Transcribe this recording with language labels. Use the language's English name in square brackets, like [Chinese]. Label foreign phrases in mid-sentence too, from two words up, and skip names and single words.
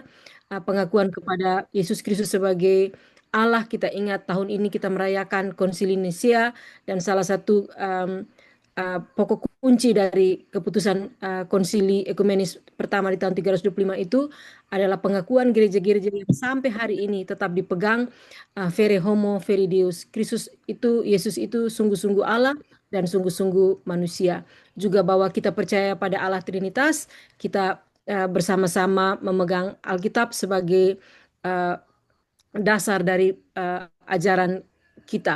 [Indonesian] Pengakuan kepada Yesus Kristus sebagai Allah. Kita ingat tahun ini kita merayakan Konsili Nicea, dan salah satu pokok kunci dari keputusan konsili ekumenis pertama di tahun 325 itu adalah pengakuan gereja-gereja yang sampai hari ini tetap dipegang [Latin] vere homo, vere Deus. [Indonesian] Kristus itu, Yesus itu sungguh-sungguh Allah dan sungguh-sungguh manusia. Juga bahwa kita percaya pada Allah Trinitas, kita bersama-sama memegang Alkitab sebagai dasar dari ajaran kita.